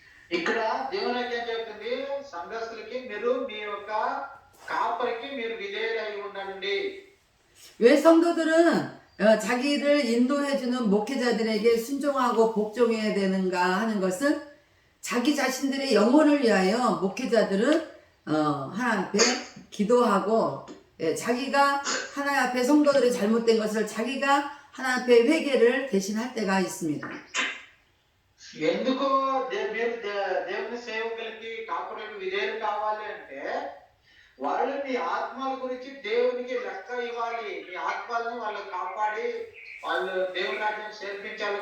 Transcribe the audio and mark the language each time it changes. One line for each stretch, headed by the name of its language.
Telugu: ఇక్కడ దేవుని ఏం చెప్తుంది, సంఘస్థులకి మీరు మీ యొక్క కాపరికి మీరు విధేయులై ఉండండి.
Korean: 왜 성도들은 자기를 인도해주는 목회자들에게 순종하고 복종해야 되는가 하는 것은 자기 자신들의 영혼을 위하여 목회자들은 하나님 앞에 기도하고 자기가 하나님 앞에 성도들의 잘못된 것을 자기가 하나님 앞에 회개를 대신할 때가 있습니다.
Telugu: ఎందుకు మీరు దేవుని సేవకులకి కాపరికి విధేయులు కావాలి అంటే, వాళ్ళు మీ ఆత్మల గురించి దేవునికి లెక్క ఇవ్వాలి. మీ ఆత్మలను వాళ్ళు కాపాడి వాళ్ళు దేవుని రాజ్యం చేర్పించాలి.